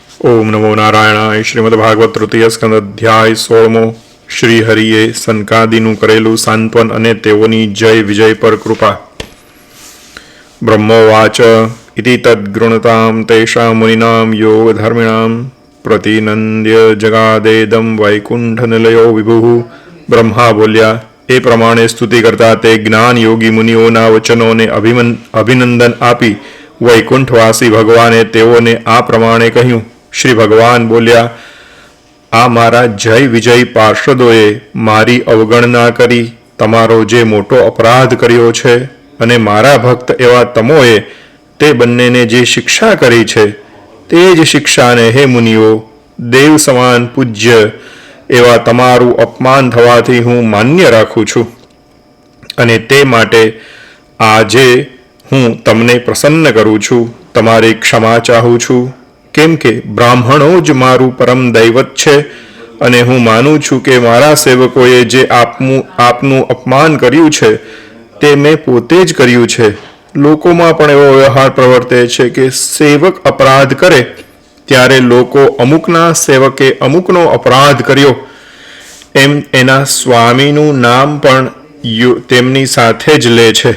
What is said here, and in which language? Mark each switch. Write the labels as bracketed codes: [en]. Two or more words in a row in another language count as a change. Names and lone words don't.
[sa] ओम नमो नारायणाय। [gu] શ્રીમદ્ભાગવત તૃતીય સ્કંદ અધ્યાય 16 શ્રી હરિએ સનકાદિનુ કરેલુ સાંત્વન અને તેઓની જય વિજય પર કૃપા। [sa] ब्रह्मोवाच इति तद्गृणतां तेषां मुनिनां योगधर्मिणां प्रतिनंद्य जगादेदं वैकुंठनिलयो विभुः। [gu] બ્રહ્મા બોલ્યા, એ પ્રમાણે સ્તુતિ કરતા તે જ્ઞાન યોગી મુનિઓના વચનોને અભિનંદન આપી વૈકુંઠવાસી ભગવાને તેઓને આ પ્રમાણે કહ્યું। શ્રી ભગવાન બોલ્યા, આ મારા જય વિજય પાર્ષદોએ મારી અવગણના કરી તમારો જે મોટો અપરાધ કર્યો છે અને મારા ભક્ત એવા તમોએ તે બન્નેને જે શિક્ષા કરી છે તે જ શિક્ષાને હે મુનિઓ દેવ સમાન પૂજ્ય એવા તમારૂ અપમાન થવાથી હૂં માન્ય રાખૂં છૂં અને તે માટે આજે હૂં તમને પ્રસન્ન કરૂં છૂં, તમારી ક્ષમા ચાહૂં છૂં। કેમ કે બ્રાહ્મણો જ મારૂ પરમ દૈવત છે અને હૂં માનુ છૂં કે મારા સેવકોએ જે આપનુ અપમાન कर्યું છે તે મેં પોતે જ કર્યું છે। લોકોમાં પણ એવો વ્યવહાર પ્રવર્તે છે કે સેવક અપરાધ કરે ત્યારે લોકો અમુકના સેવકે અમુકનો અપરાધ કર્યો એમ એના સ્વામીનું નામ પણ તેમની સાથે જ લે છે।